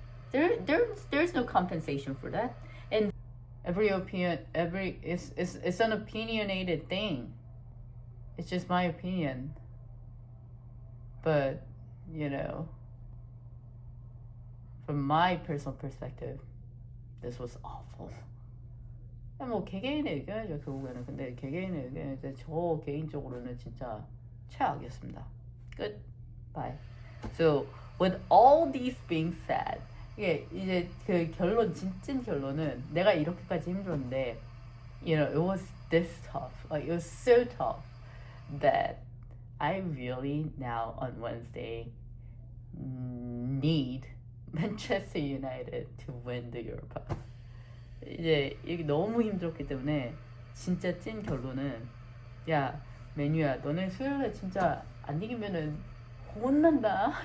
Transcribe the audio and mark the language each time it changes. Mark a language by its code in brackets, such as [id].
[en] There's no compensation for that. And it's an opinionated thing. It's just my opinion. But, you know, from my personal perspective, this was awful. [ko] 뭐 개개인의 의견이죠 결국에는. 근데 개개인의 의견인데 저 개인적으로는 진짜 최악이었습니다. 끝. [en] Bye. So with all these being said, [ko] 이게 이제 그 결론 진짜 결론은 내가 이렇게까지 힘들었는데, [en] you know, it was this tough. Like it was so tough that I really now on Wednesday need Manchester United to win the Europa. [ko] 이제 이게 너무 힘들었기 때문에 진짜 찐 결론은 야 맨유야 너네 수요일에 진짜 안 이기면은 혼난다.